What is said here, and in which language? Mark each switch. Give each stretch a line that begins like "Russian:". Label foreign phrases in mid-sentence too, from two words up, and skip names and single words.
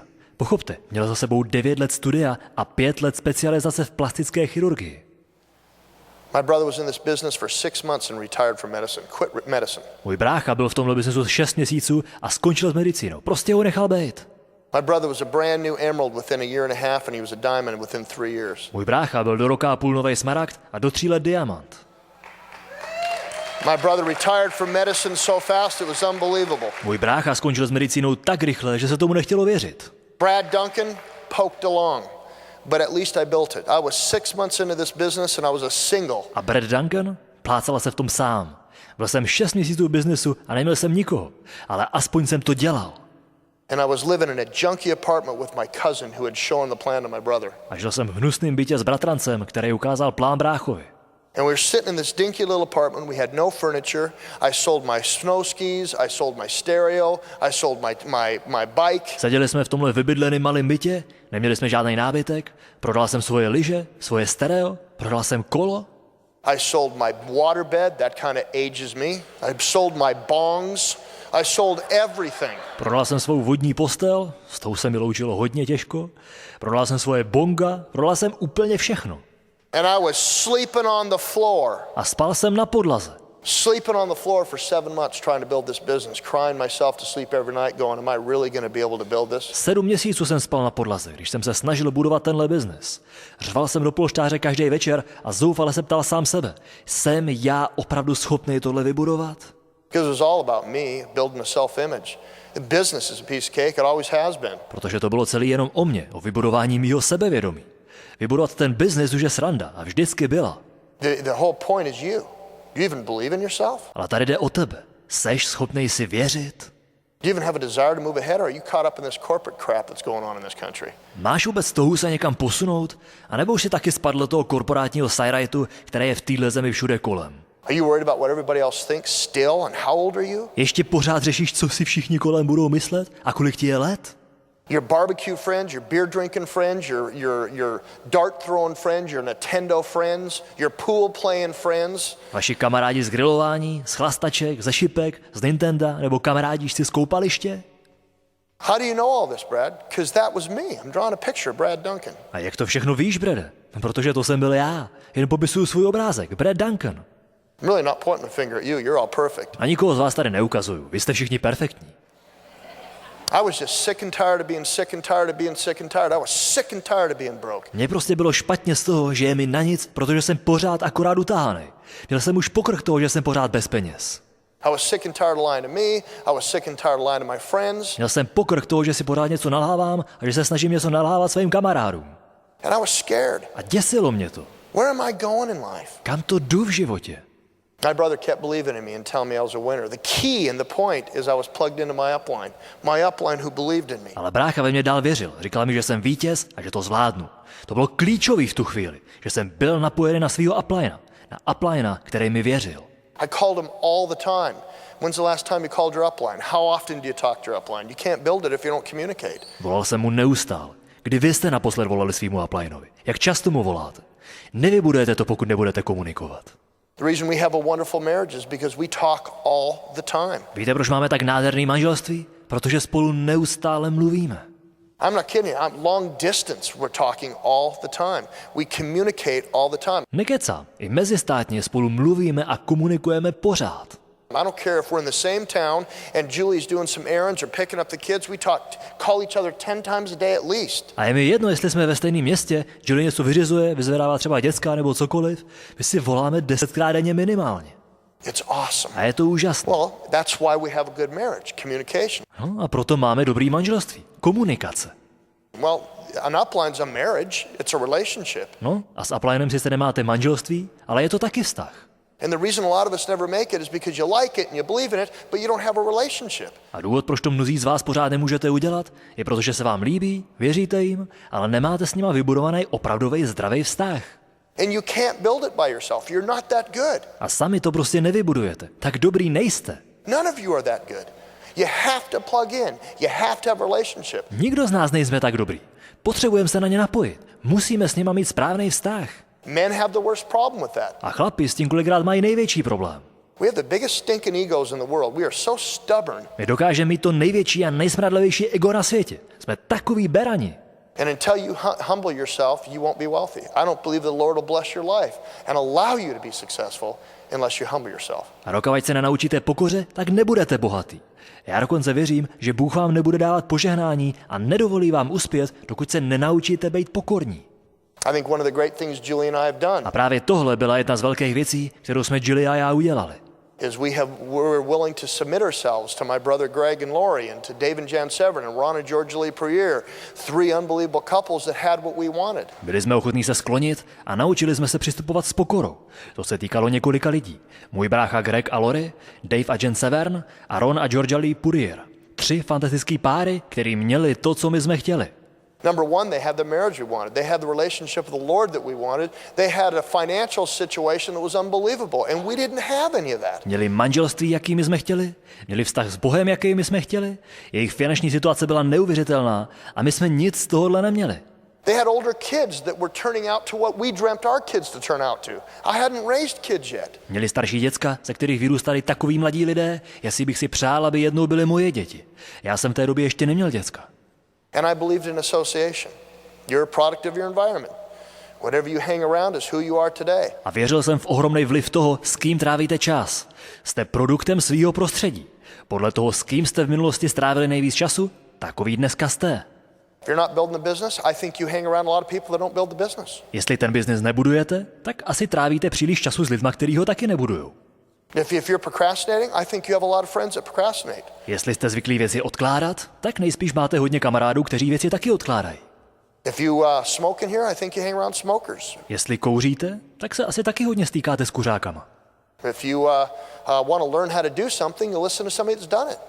Czech: Pochopte, měl za sebou 9 let studia a 5 let specializace v plastické chirurgii.
English: My brother was in this business for 6 months and retired from medicine, quit medicine.
Czech: Můj brácha byl v tomhle biznesu 6 měsíců a skončil s medicínou. Prostě ho nechal být.
English: My brother was a brand new emerald within a year and a half and he was a diamond within 3 years.
Czech: Můj brácha byl do roka a půl novej smaragd a do 3 let diamant.
English: My brother retired from medicine so fast it was unbelievable.
Czech: Můj brácha skončil s medicínou tak rychle, že se tomu nechtělo věřit.
English: Brad Duncan poked along, but at least I built it. I was 6 months into this business and I was a single.
Czech: A Brad Duncan plácal se v tom sám. Byl jsem 6 měsíců v biznesu a neměl jsem nikoho, ale aspoň jsem to dělal.
English: And I was living in a junky apartment with my cousin who had shown the plan to my brother.
Czech: A žil jsem v hnusném bytě s bratrancem, který ukázal plán bráchovi.
English: And we were sitting in this dinky little apartment. We had no furniture. I sold my snow skis. I sold my stereo. I sold my bike.
Czech: Seděli jsme v tomhle vybydleném malém bytě, neměli jsme žádný nábytek, prodal jsem svoje lyže, svoje stereo, prodal jsem kolo.
English: I sold my waterbed. That kind of ages me. I sold my bongs. I sold everything.
Czech: Prodal jsem svou vodní postel, s tou se mi loučilo hodně těžko. Prodal jsem svoje bonga, prodal jsem úplně všechno.
English: And I was sleeping on the floor.
Czech: A spal jsem na podlaze.
English: Sleeping on the floor for 7 months trying to build this business, crying myself to sleep every night going, am I really going to be able to build this?
Czech: 7 měsíců jsem spal na podlaze, když jsem se snažil budovat tenhle biznes. Řval jsem do polštáře každý večer a zoufale se ptal sám sebe. Jsem já opravdu schopný tohle vybudovat?
English: Because it was all about me, building a self-image. The business is a piece of cake, it always has been.
Czech: Protože to bylo celý jenom o mně, o vybudování mýho sebevědomí. Vybudovat ten biznes už je sranda a vždycky byla.
English: The whole point is you. Do you even believe in yourself?
Czech: Ale tady jde o tebe. Seš schopnej si věřit?
English: Do you even have a desire to move ahead, or are you caught up in this corporate crap that's going on in this country?
Czech: Máš vůbec touhu se někam posunout? A nebo už si taky spadl do toho korporátního sajrajtu, které je v téhle zemi všude kolem?
English: Are you worried about what everybody else thinks still, and how old are you?
Czech: Ještě pořád řešíš, co si všichni kolem budou myslet a kolik ti je let?
English: Your barbecue friends, your beer drinking friends, your dart throwing friends, your Nintendo friends, your pool playing friends.
Czech: Vaši kamarádi z grilování, z chlastaček, ze šipek, z Nintenda nebo kamarádi z koupaliště?
English: How do you know all this, Brad? Because that was me. I'm drawing a picture of Brad Duncan.
Czech: A jak to všechno víš, Brede? Protože to jsem byl já. Jen popisuju svůj obrázek. Brad Duncan.
English: I'm really not pointing the finger at you. You're all perfect.
Czech: A nikoho z vás tady neukazuju. Vy jste všichni perfektní.
English: I was just sick and tired of being sick and tired of being sick and tired. I was sick and tired of being broke.
Czech: Mně prostě bylo špatně z toho, že je mi na nic, protože jsem pořád akorát utáhaný. Měl jsem už pokrk toho, že jsem pořád bez peněz.
English: I was sick and tired of lying to me. I was sick and tired of lying to my friends.
Czech: Měl jsem pokrk toho, že si pořád něco nalhávám a že se snažím něco nalhávat svým kamarádům.
English: And I was scared.
Czech: A děsilo mě to.
English: Where am I going in life?
Czech: Kam to jdu v životě?
English: My brother kept believing in me and telling me I was a winner. The key and the point is I was plugged into my upline. My upline who believed in me.
Czech: Ale brácha ve mně dál věřil. Říkal mi, že jsem vítěz a že to zvládnu. To bylo klíčový v tu chvíli, že jsem byl napojený na svýho uplinea. Na uplinea, který mi věřil.
English: I called him all the time. When's the last time you called your upline? How often do you talk to your upline? You can't build it if you don't communicate.
Czech: Volal jsem mu neustále. Kdy vy jste naposled volali svýmu uplineovi? Jak často mu voláte? Nevybudujete to, pokud nebudete komunikovat.
English: The reason we have a wonderful marriage is because we talk all the time.
Czech: Víte, proč máme tak nádherný manželství? Protože spolu neustále mluvíme.
English: I'm not kidding you. I'm long distance. We're talking all the time. We communicate all the time.
Czech: Nekecám. I mezistátně spolu mluvíme a komunikujeme pořád.
English: I don't care if we're in the same town and Julie's doing some errands or picking up the kids. We call each other 10 times a day at least.
Czech: A je mi jedno, jestli jsme ve stejném městě, Julie něco vyřizuje, vyzvedává třeba děcka nebo cokoliv, my si voláme 10krát denně minimálně.
English: It's awesome.
Czech: A je to úžasné.
English: Well, that's why we have a good marriage, communication.
Czech: No, a proto máme dobrý manželství. Komunikace.
English: Well, an upline's a marriage. It's a relationship.
Czech: No, a s uplinem sice nemáte manželství, ale je to taky vztah.
English: And the reason a lot of us never make it is because you like it and you believe in it, but you don't have a relationship.
Czech: A důvod, proč to mnozí z vás pořád nemůžete udělat, je protože se vám líbí, věříte jim, ale nemáte s nima vybudovaný opravdový zdravý vztah.
English: And you can't build it by yourself. You're not that good.
Czech: A sami to prostě nevybudujete. Tak dobrý nejste.
English: None of you are that good. You have to plug in. You have to have a relationship.
Czech: Nikdo z nás nejsme tak dobrý. Potřebujeme se na ně napojit. Musíme s nima mít správný vztah.
English: Men have the worst problem with that.
Czech: A chlapi s tím kolikrát mají největší problém.
English: We have the biggest stinking egos in the world. We are so stubborn.
Czech: My dokážeme mít to největší a nejsmradlivější ego na světě. Jsme takový berani.
English: And until you humble yourself, you won't be wealthy. I don't believe the Lord will bless your life and allow you to be successful unless you humble yourself.
Czech: A dokud se nenaučíte pokoře, tak nebudete bohatý. Já dokonce věřím, že Bůh vám nebude dávat požehnání a nedovolí vám uspět, dokud se nenaučíte být pokorní.
English: I think one of the great things Julie and I have done
Czech: A právě tohle byla jedna z velkých věcí, kterou jsme Julie a já udělali.
English: is we're willing to submit ourselves to my brother Greg and Lori and to Dave and Jan Severin and Ron and George Lee Perrier, 3 unbelievable couples that had what we wanted.
Czech: Byli jsme ochotní se sklonit a naučili jsme se přistupovat s pokorou. To se týkalo několika lidí. Můj brácha Greg a Lori, Dave a Jan Severn a Ron a George Lee Perrier. 3 fantastický páry, který měli to, co my jsme chtěli.
English: Number one, they had the marriage we wanted. They had the relationship with the Lord that we wanted. They had a financial situation that was unbelievable, and we didn't have any of that.
Czech: Měli manželství, jaký my jsme chtěli, měli vztah s Bohem, jaký my jsme chtěli, jejich finanční situace byla neuvěřitelná a my jsme nic z tohohle neměli.
English: They had older kids that were turning out to what we dreamt our kids to turn out to. I hadn't raised kids yet.
Czech: Měli starší děcka, ze kterých vyrůstali takoví mladí lidé, jestli bych si přál, aby jednou byly moje děti. Já jsem v té době ještě neměl děcka.
English: And I believed in association. You're a product of your environment. Whatever you hang around is who you are today.
Czech: A věřil jsem v ohromný vliv toho, s kým trávíte čas. Jste produktem svýho prostředí. Podle toho, s kým jste v minulosti strávili nejvíc času, takový dneska jste.
English: If you're not building the business, I think you hang around a lot of people that don't build the business.
Czech: Jestli ten biznis nebudujete, tak asi trávíte příliš času s lidma, kteří ho taky nebudujou.
English: If you're procrastinating, I think you have a lot of friends that procrastinate.
Czech: Jestli jste zvyklí věci odkládat, tak nejspíš máte hodně kamarádů, kteří věci taky odkládají.
English: If you smoke in here, I think you hang around smokers.
Czech: Jestli kouříte, tak se asi taky hodně stýkáte s kuřákama.
English: If you want to learn how to do something, you listen to somebody that's done it.